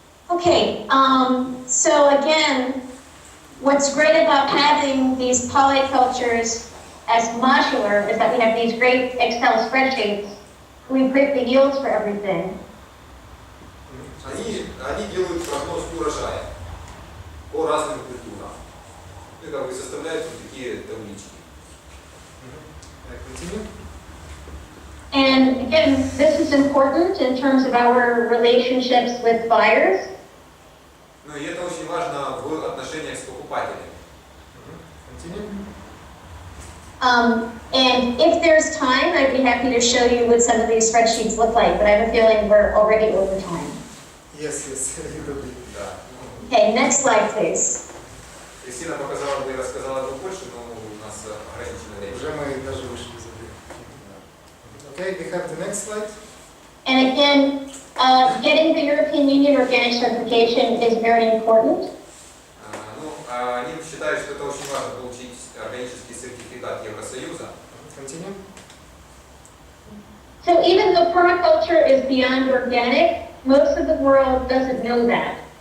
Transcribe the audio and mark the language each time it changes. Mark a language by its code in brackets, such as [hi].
[en] Okay, so again, what's great about having these polycultures as modular is that we have these great Excel spreadsheets. We predict the yields for everything. [ru] Они делают прогноз урожая по разным культурам. И как бы составляют вот такие таблички. [en] Continue. And again, this is important in terms of our relationships with buyers. [ru] Ну и это очень важно в отношениях с покупателями. [en] Continue. And if there's time, I'd be happy to show you what some of these spreadsheets look like, but I have a feeling we're already over time. Yes, you do. [ru] Да. [en] Okay, next slide, please. [ru] Христина показала бы и рассказала бы больше, но у нас ограничено время. Уже мы даже вышли за время. [en] Okay, we have the next slide. And again, getting the European Union organic certification is very important. [ru] Ну, они считают, что это очень важно получить органический сертификат Евросоюза. [en] Continue. So even though permaculture is beyond organic, most of the world doesn't know that.